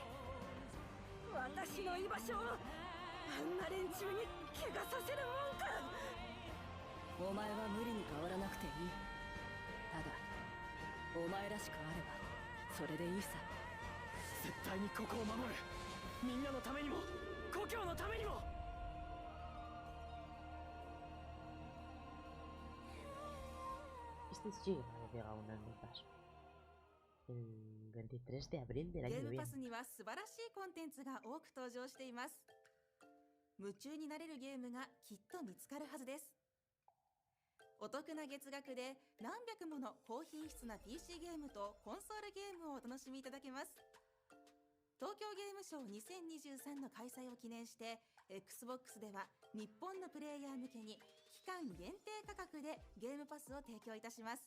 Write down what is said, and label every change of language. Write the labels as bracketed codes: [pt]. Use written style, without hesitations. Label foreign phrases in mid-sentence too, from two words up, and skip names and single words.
[ja] 私の居場所をあんな連中に怪我させるもんか。お前は無理に変わらなくていい。ただお前らしくあればそれでいいさ。絶対にここを守る。みんなのためにも故郷のためにも。 [es] Este sí que llega un año paso. El 23 de abril del año que viene. [ja] ゲームパスには素晴らしいコンテンツが多く登場しています。夢中になれるゲームがきっと見つかるはずです。お得な月額で何百もの高品質な PC ゲームとコンソールゲームをお楽しみいただけます。東京ゲームショー2023の開催を記念して Xbox では日本のプレイヤー向けに期間限定価格でゲームパスを提供いたします。